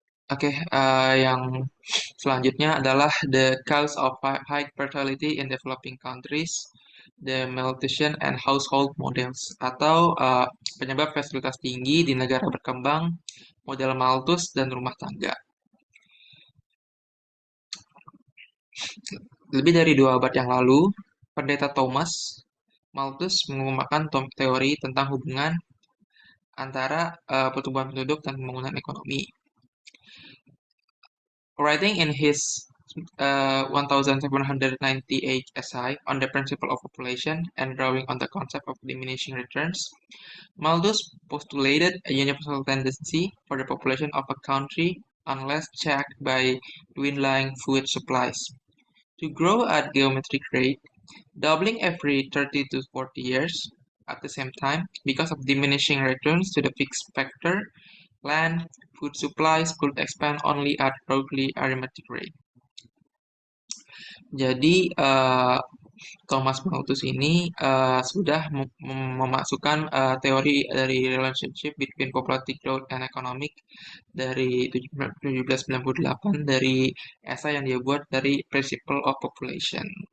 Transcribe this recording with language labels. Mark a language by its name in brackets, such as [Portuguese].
[Indonesian] Oke, yang selanjutnya adalah [English] the cause of high fertility in developing countries, the malnutrition and household models, [Indonesian] atau penyebab fertilitas tinggi di negara berkembang, model Malthus dan rumah tangga. Lebih dari 2 abad yang lalu, Pendeta Thomas Malthus mengembangkan teori tentang hubungan antara pertumbuhan penduduk dan pembangunan ekonomi. [English] Writing in his 1798 essay on the principle of population and drawing on the concept of diminishing returns, Malthus postulated a universal tendency for the population of a country, unless checked by dwindling food supplies, to grow at geometric rate, doubling every 30 to 40 years. At the same time, because of diminishing returns to the fixed factor, land, food supplies could expand only at roughly arithmetic rate. [Indonesian] Jadi Thomas Malthus ini sudah memasukkan teori dari [English] relationship between populative growth and economic [Indonesian] dari 1798 dari esai yang dia buat dari Principle of Population.